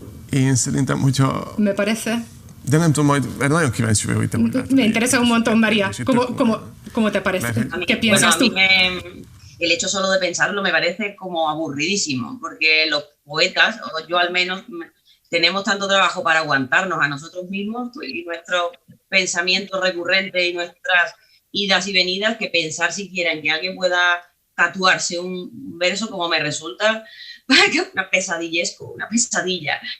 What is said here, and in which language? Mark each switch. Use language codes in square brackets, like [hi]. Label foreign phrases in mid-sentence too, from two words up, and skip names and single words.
[hu] Én szerintem, hogyha... [es] Me parece. [hu] De nem tudom, majd, mert nagyon kíváncsi vagyok, hogy te majd látod. [es] Me interesa un montón, María. ¿Cómo te parece? ¿Qué piensas tú? El hecho solo de pensarlo me parece como aburridísimo, porque los poetas, o yo al menos, tenemos tanto trabajo para aguantarnos a nosotros mismos y nuestros pensamientos recurrentes y nuestras idas y venidas, que pensar siquiera en que alguien pueda tatuarse un verso como me resulta una pesadillesco, una pesadilla.